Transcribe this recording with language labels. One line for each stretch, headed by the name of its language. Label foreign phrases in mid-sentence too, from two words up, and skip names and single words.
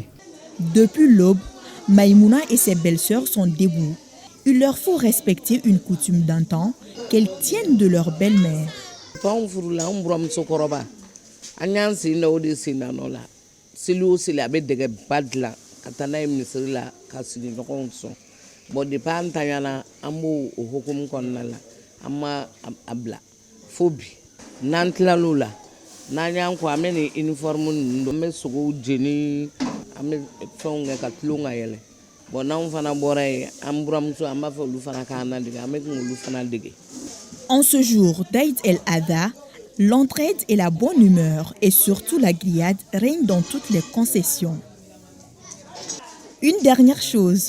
French: Depuis l'aube, Maïmouna et ses belles-sœurs sont debout. Il leur faut respecter une coutume d'antan qu'elles tiennent de leur belle-mère.
Bambara: An furula an buramuso kɔrɔba an y'an sen da o de sen da nɔ la seli o seli a bɛ dɛgɛ ba dilan ka taa n'a ye misiri la ka sigiɲɔgɔnw sɔn.
French: Bon depuis
Bambara: an tanyana an b'o o hukumu kɔnɔna la an ma a bila fo bi n'an tilal'o la n'an y'an ko an bɛ ni uniforme ninnu don an bɛ sogow jeni an bɛ fɛnw kɛ ka tulon ka yɛlɛ bon n'anw fana bɔra yen an buramuso an b'a fɛ olu fana k'an ladege an bɛ k'olu fana dege.
French: En ce jour d'Aïd el-Adha, l'entraide et la bonne humeur et surtout la grillade règnent dans toutes les concessions. Une dernière chose.